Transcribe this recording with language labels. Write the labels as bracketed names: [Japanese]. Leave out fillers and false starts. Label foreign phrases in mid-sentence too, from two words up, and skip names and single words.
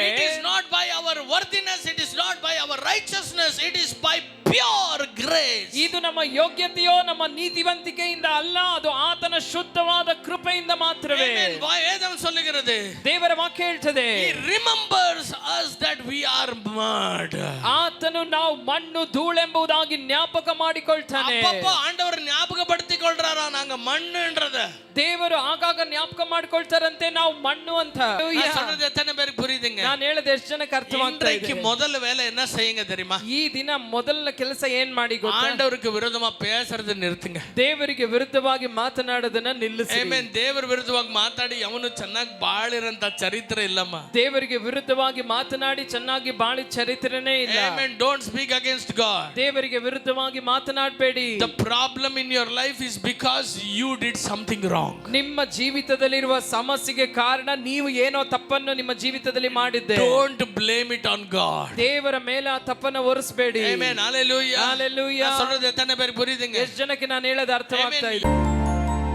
[English] it is not by our worthiness, it is not by our righteousness, it is by pure grace. [Kannada] ಇದು ನಮ್ಮ ಯೋಗ್ಯತೆಯೋ ನಮ್ಮ ನೀತಿವಂತಿಕೆಯಿಂದ ಅಲ್ಲ, ಅದು ಆತನ ಶುದ್ಧವಾದ ಕೃಪೆಯಿಂದ ಮಾತ್ರವೇ. [Tamil] ವೇದಂ சொல்லுகிறது, [Kannada] ದೇವರ ವಾಕ್ಯ ಹೇಳ್ತದೆ, [English] He remembers us that we are mud. [Kannada] ಆತನು ನಾವು ಮಣ್ಣು ಧೂಳೆಂಬುದಾಗಿ ಜ್ಞಾಪಕ ಮಾಡಿಕೊಳ್ತಾನೆ. [Tamil] அப்பப்போ ஆண்டவர் ஞாபகப்படுத்திக்கொள்றாரா நாங்க மண்ணுன்றத. [Kannada] ದೇವರು ಆಗಾಗ ಜ್ಞಾಪಕ ಮಾಡ್ಕೊಳ್ತಾರಂತೆ ನಾವು ಮಣ್ಣು ಅಂತ. [Tamil] சொல்றது எத்தனை பேருக்கு புரியுதுங்க? [Kannada] ನಾನು ಹೇಳದೆ ಎಷ್ಟು ಜನಕ್ಕೆ ಅರ್ಥವಾಗ್ತಾ ಇದೆ? [Tamil] முதல் வேலை என்ன செய்யுங்க தெரியுமா? [Kannada] ಈ ದಿನ ಮೊದಲ ಕೆಲಸ ಏನ್ ಮಾಡಿ ಗೊತ್ತಾ? [Tamil] ஆண்டவருக்கு விரோதமா பேசுறது நிறுத்துங்க. [Kannada] ದೇವರಿಗೆ ವಿರುದ್ಧವಾಗಿ ಮಾತನಾಡೋದನ್ನ ನಿಲ್ಲಿಸಿ. ಆಮೆನ್. ದೇವರ ವಿರುದ್ಧವಾಗಿ ಮಾತಾಡಿ ಅವನು ಚೆನ್ನಾಗಿ ಬಾಳಿರಂತ ಚರಿತ್ರೆ ಇಲ್ಲಮ್ಮ. ದೇವರಿಗೆ ವಿರುದ್ಧವಾಗಿ ಮಾತನಾಡಿ ಚೆನ್ನಾಗಿ ಬಾಳಿ ಚರಿತ್ರೆನೇ ಇಲ್ಲ. [English] ಆಮೆನ್. don't speak against God. [Kannada] ದೇವರಿಗೆ ವಿರುದ್ಧವಾಗಿ ಮಾತನಾಡಬೇಡಿ. [English] The problem in your life is because you did something wrong. [Kannada] ನಿಮ್ಮ ಜೀವಿತದಲ್ಲಿರುವ ಸಮಸ್ಯೆಗೆ ಕಾರಣ ನೀವು ಏನೋ ತಪ್ಪನ್ನು ನಿಮ್ಮ ಜೀವಿತದಲ್ಲಿ ಮಾಡಿದ್ದೆ. [English] Don't blame it on God. [Kannada] ದೇವರ ಮೇಲೆ ಆ ತಪ್ಪನ್ನು ಹೊರಿಸಬೇಡಿ. ಆಮೆನ್. Hallelujah. Hallelujah. [Tamil] சொல்றது எத்தனை பேருக்கு புரியுதுங்க? [Kannada] ಎಷ್ಟು ಜನಕ್ಕೆ ನಾನು ಹೇಳೋದು ಅರ್ಥವಾಗ್ತಾ ಇದೆ?